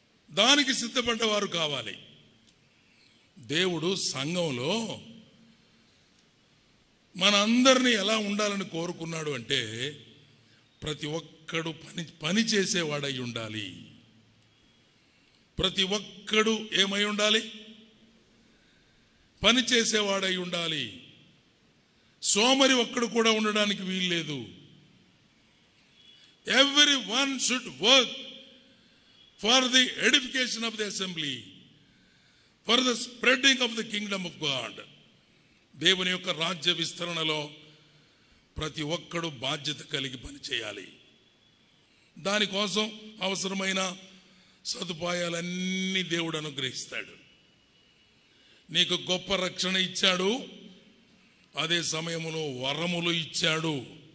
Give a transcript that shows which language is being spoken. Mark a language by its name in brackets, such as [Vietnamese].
[Telugu] దానికి సిద్ధపడ్డవారు కావాలి. దేవుడు సంఘంలో మనందరినీ ఎలా ఉండాలని కోరుకున్నాడు అంటే, ప్రతి ఒక్కడు పని చేసేవాడై ఉండాలి. ప్రతి ఒక్కడు ఏమై ఉండాలి? పని చేసేవాడై ఉండాలి. సోమరి ఒక్కడు కూడా ఉండడానికి వీల్లేదు. [English] Every one should work for the edification of the assembly, for the spreading of the kingdom of God. [Telugu] దేవుని యొక్క రాజ్య విస్తరణలో ప్రతి ఒక్కడు బాధ్యత కలిగి పనిచేయాలి. దానికోసం అవసరమైన సదుపాయాలన్నీ దేవుడు అనుగ్రహిస్తాడు. నీకు గొప్ప రక్షణ ఇచ్చాడు, అదే సమయంలో వరములు ఇచ్చాడు.